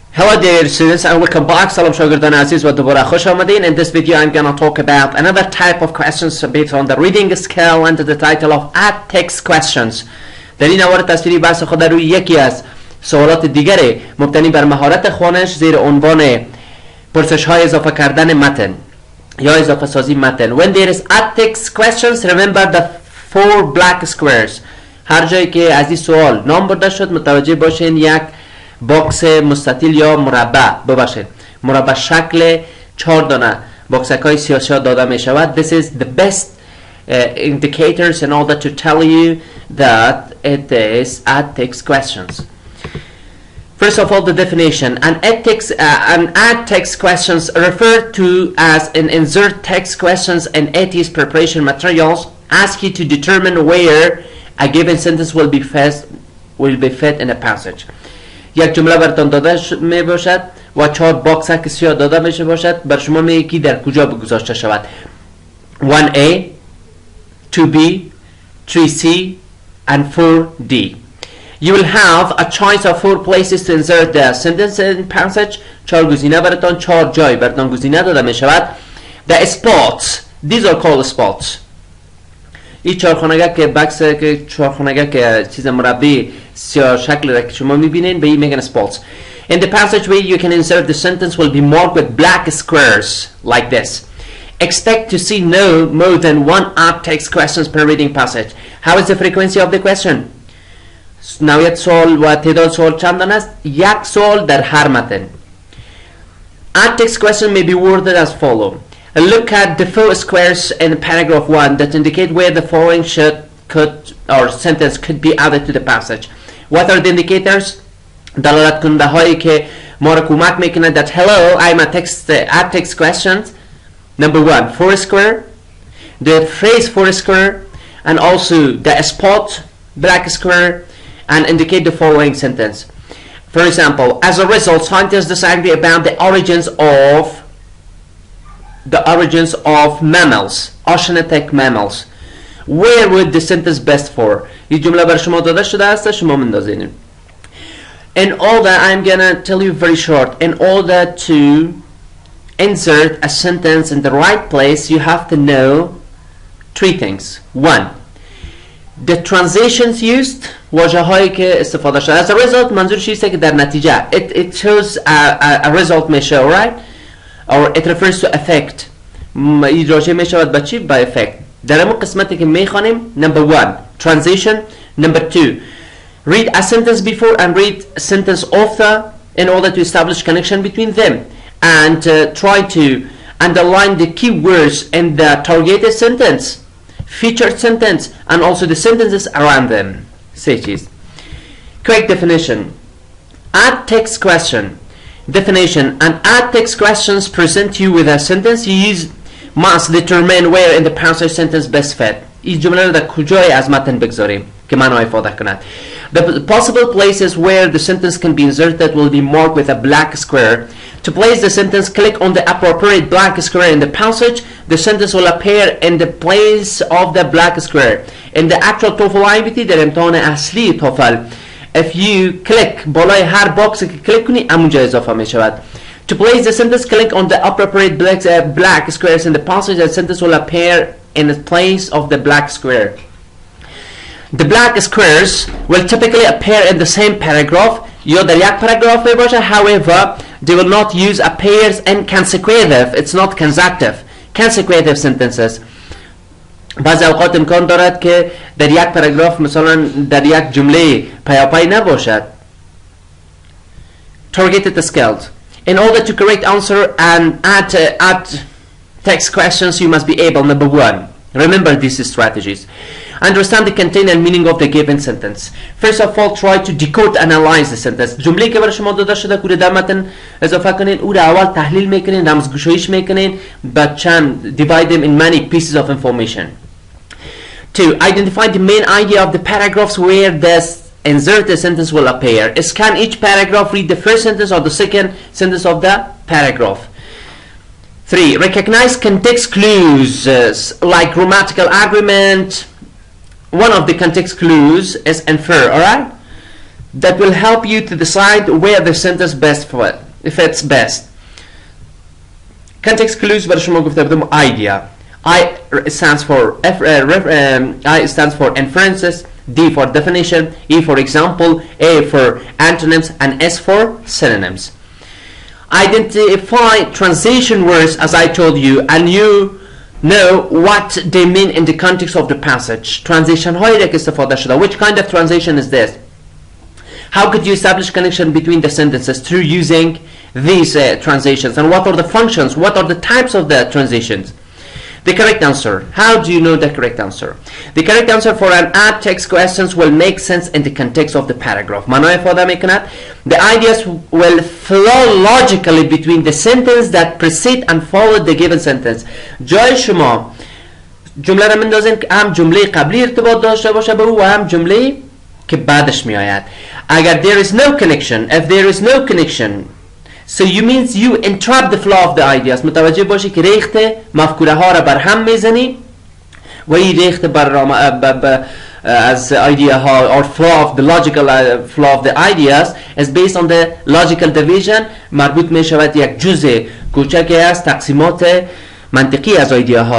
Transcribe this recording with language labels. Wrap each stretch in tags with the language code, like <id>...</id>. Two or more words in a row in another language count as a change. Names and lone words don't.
<en>Hello dear students and welcome back.</en> <fa>سلام شاگردان عزیز و دوباره خوش آمدین.</fa> <en>In this video I'm gonna talk about another type of questions based on the reading scale under the title of add text questions.</en> <fa>در این مورد تصویری بحث خود روی یکی از سوالات دیگری مبتنی بر مهارت خوانش زیر عنوان پرسش های اضافه کردن متن یا اضافه سازی متن.</fa> <en>When there is add text questions, remember the 4 black squares.</en> <fa>هر جایی که از این سوال نام برده شد متوجه باشین یک باکس مستطیل یا مربع ببخشید مربع شکل 4 دانه باکسک های سیاه داده می شود.</fa> <en>This is the best indicators in order to tell you that it is add text questions. First of all, the definition. An add text questions referred to as an insert text questions in AT's preparation materials ask you to determine where a given sentence will be fit in a passage.</en> <fa>یک جمله براتون داده می باشد و 4 باکسک سیاه داده میشه باشد. بر شما میگه که در کجا بگذاشته شود.</fa> <en>1A 2B 3C and 4D. You will have a choice of 4 places to insert the sentence in passage.</en> <fa>4 گزینه براتون 4 جای براتون گزینه داده می شود.</fa> <en>The spots, these are called spots.</en> <fa>این چهارخانگه که بکس که چهارخانگه که چیز مربع سیاه شکل را که شما میبینین به این میگن spots.</fa> <en>In the passageway you can insert the sentence will be marked with black squares like this. Expect to see no more than 1 add text questions per reading passage. How is the frequency of the question?</en> <fa>نوعیت سوال و تعداد سوال چند است؟ یک سوال در هر متن.</fa> <en>Add text question may be worded as follow. Look at the 4 squares in paragraph 1 that indicate where the following sentence could be added to the passage. What are the indicators?</en> <fa>دلالت کننده هایی که ما را کمک میکنه</fa> <en>that hello I'm a add text questions. Number 1, 4 square, the phrase 4 square, and also the spot black square, and indicate the following sentence. For example, as a result, scientists disagree about the origins of mammals, oceanic mammals. Where would the sentence best for?</en> <fa>این جمله بر شما داده شده است شما مندازین.</fa> <en>In order, I'm gonna tell you very short. In order to insert a sentence in the right place, you have to know 3 things. 1. The transitions used,</en> <fa>واژه هایی که استفاده شده.</fa> <en>As a result,</en> <fa>منظورش است که در نتیجه</fa> <en>it shows a result may show, right? Or it refers to effect.</en> <fa>راجع می شود به چی؟ به effect. در همون قسمتی که می خوانیم.</fa> <en>Number 1, transition. Number 2, read a sentence before and read a sentence after in order to establish connection between them. And try to underline the key words in the targeted sentence, featured sentence, and also the sentences around them. Sages. Quick definition. Add text question. Definition. An add text questions present you with a sentence. You must determine where in the passage sentence best fit.</en> <fa>این جمله را در کجای از متن بگذاریم که معنی افاده کند.</fa> <en>The possible places where the sentence can be inserted will be marked with a black square. To place the sentence, click on the appropriate black square in the passage. The sentence will appear in the place of the black square. In the actual TOEFL IBT</en> <fa>در امتحان اصلی</fa> <en>TOEFL, if you click</en> <fa>بالای هر باکس که کلیک کنی همونجا اضافه می شود.</fa> <en>To place the sentence, click on the appropriate black squares in the passage. The sentence will appear in the place of the black square. The black squares will typically appear in the same paragraph.</en> <fa>یا در یک پاراگراف باشه.</fa> <en>However, they will not use appears in consecutive. It's not consecutive. Consecutive sentences.</en> <fa>بعضی اوقات امکان دارد که در یک پاراگراف مثلا در یک جمله پیاپی نباشد.</fa> <en>Targeted skills. In order to correct answer and add text questions, you must be able. Number 1, remember these strategies. Understand the content and meaning of the given sentence. First of all, try to decode and analyze the sentence.</en> <fa>جمله که بر شما داده شده که در متن اضافه کنین او را اول تحلیل میکنین، رمزگشاییش میکنین، بعد چند</fa> <en>divide them in many pieces of information. 2. Identify the main idea of the paragraphs where the inserted sentence will appear. Scan each paragraph, read the first sentence or the second sentence of the paragraph. 3. Recognize context clues like grammatical agreement. One of the context clues is infer, alright? That will help you to decide where the sentence best fit. fits best. Context clues</en> <fa>برای شما گفته بودم</fa> <en>idea. I stands for I stands for inferences, D for definition, E for example, A for antonyms, and S for synonyms. Identify transition words as I told you, and you know what they mean in the context of the passage.</en> <fa>Transition هایی که استفاده شده.</fa> <en>Which kind of transition is this? How could you establish connection between the sentences through using these transitions, and what are the functions, what are the types of the transitions? The correct answer. How do you know the correct answer? The correct answer for an add text questions will make sense in the context of the paragraph.</en> <fa>معنای افاده میکند</fa> <en>the ideas will flow logically between the sentence that precede and follow the given sentence.</en> <fa>جای شما جمله را مندازین که هم جمله قبلی ارتباط داشته باشه به او و هم جمله که بعدش می آید.</fa> <en>اگر there is no connection, if there is no connection, so you means you interrupt the flow of the ideas.</en> <fa>متوجه باشی که ریخت مفکوره ها را بر هم میزنی و این ریخت</fa> <en>as idea ها or flow of the logical flow of the ideas is based on the logical division.</en> <fa>مربوط می شود یک جزء کوچکی از تقسیمات منطقی از ایده هاست.</fa>